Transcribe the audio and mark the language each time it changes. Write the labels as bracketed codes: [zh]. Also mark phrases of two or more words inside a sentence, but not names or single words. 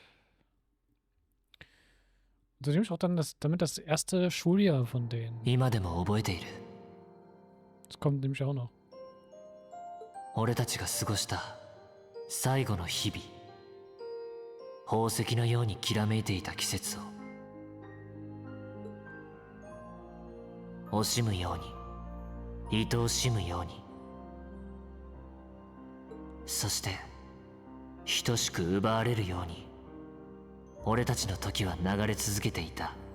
[de] Und so nehme ich auch dann damit das erste Schuljahr von denen. [ja] 今でも覚えている。 [de] Das kommt nämlich auch noch. [ja] 俺たちが過ごした最後の日々。宝石のようにきらめいていた季節を惜しむように、愛おしむように、そして等しく奪われるように、俺たちの時は流れ続けていた。